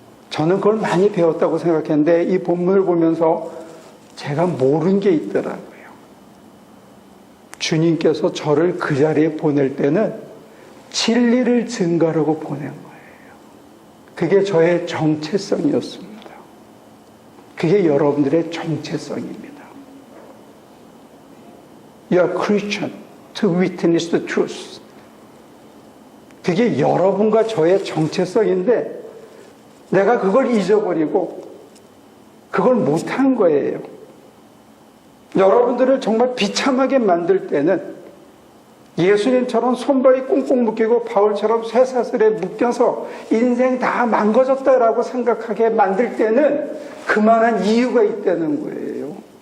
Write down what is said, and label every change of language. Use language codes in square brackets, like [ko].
[ko] 저는 그걸 많이 배웠다고 생각했는데 이 본문을 보면서 제가 모르는 게 있더라고요. 주님께서 저를 그 자리에 보낼 때는 진리를 증거하려고 보낸 거예요. 그게 저의 정체성이었습니다. 그게 여러분들의 정체성입니다. [en] You are Christian to witness the truth. [ko] 그게 여러분과 저의 정체성인데 내가 그걸 잊어버리고 그걸 못한 거예요. 여러분들을 정말 비참하게 만들 때는 예수님처럼 손발이 꽁꽁 묶이고 바울처럼 쇠사슬에 묶여서 인생 다 망가졌다라고 생각하게 만들 때는 그만한 이유가 있다는 거예요.